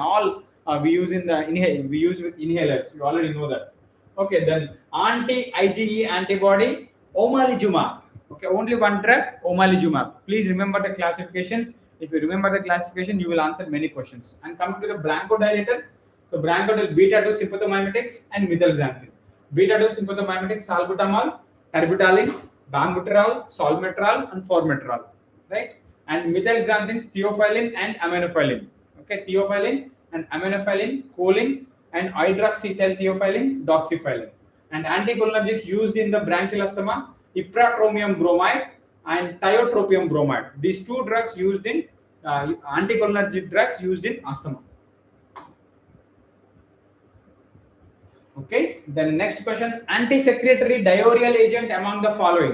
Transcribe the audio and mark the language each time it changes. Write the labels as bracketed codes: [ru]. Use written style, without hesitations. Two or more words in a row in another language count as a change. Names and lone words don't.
[en] All we use in the we use with inhalers. You already know that. Okay, then anti-IgE antibody omalizumab. Okay, only one drug, omalizumab. Please remember the classification. If you remember the classification, you will answer many questions. And coming to the bronchodilators, so bronchodilators, beta-2 sympathomimetics and methylxanthine. Beta-2 sympathomimetics, salbutamol, terbutaline, danbuterol, solmetrol, and formoterol, right? And methylxanthines, theophylline and aminophylline. Okay, theophylline and aminophylline, choline, and hydroxyethyltheophylline, doxyphylline. And anticholinergics used in the bronchial asthma, ipratropium bromide and tiotropium bromide. These two drugs used in anticholinergic drugs used in asthma. Okay, then next question, anti-secretory diarrheal agent among the following.